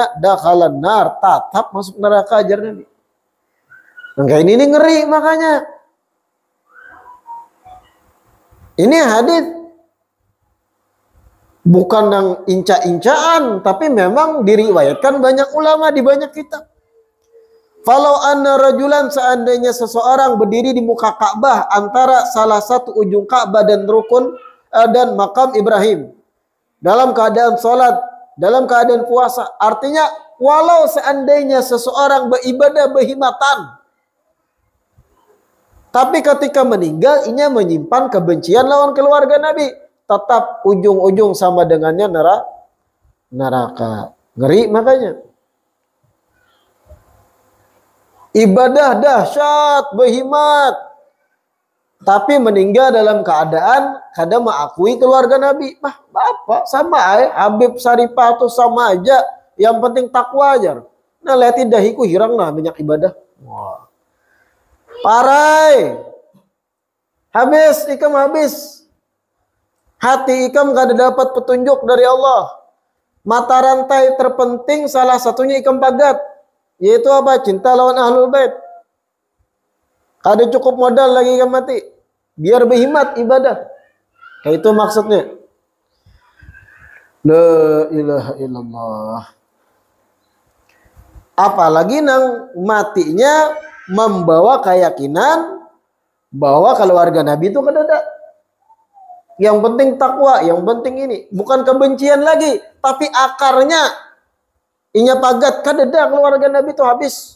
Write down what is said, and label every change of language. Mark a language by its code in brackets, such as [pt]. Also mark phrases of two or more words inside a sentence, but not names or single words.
[ar] دخل النار, [bjn] tatap masuk neraka ajar Nabi. [id] Maka ini ngeri makanya. [bjn] Ini hadis bukan yang inca-incaan, tapi memang diriwayatkan banyak ulama di banyak kitab. [ar] فلو أن رجلا, [id] seandainya seseorang berdiri di muka Ka'bah antara salah satu ujung Ka'bah dan rukun dan makam Ibrahim, dalam keadaan sholat, dalam keadaan puasa. [bjn] Artinya walau seandainya seseorang beribadah berhimatan, tapi ketika meninggal inya menyimpan kebencian lawan keluarga Nabi, tetap ujung-ujung sama dengannya neraka. [id] Ngeri makanya. Ibadah dahsyat, [bjn] berhimat, tapi meninggal dalam keadaan kada mengakui keluarga Nabi. [id] Bapak sama Habib Syarifah tuh sama aja. Yang penting takwa aja. [bjn] Nah, lihat dahiku hirang nah banyak ibadah. Wah. Parai. Habis. Hati ikam kada dapat petunjuk dari Allah. Mata rantai terpenting salah satunya ikam pagat. [id] Yaitu apa? Cinta lawan Ahlul Bait. [bjn] Kada cukup modal lagi ikam mati. Biar berhimat ibadah. Kayak itu maksudnya. [ar] لا إله إلا الله. [bjn] Apalagi nang matinya membawa keyakinan bahwa keluarga Nabi itu kedada. [id] Yang penting takwa, yang penting ini. [bjn] Bukan kebencian lagi, tapi akarnya inya pagat kadeda keluarga Nabi itu habis.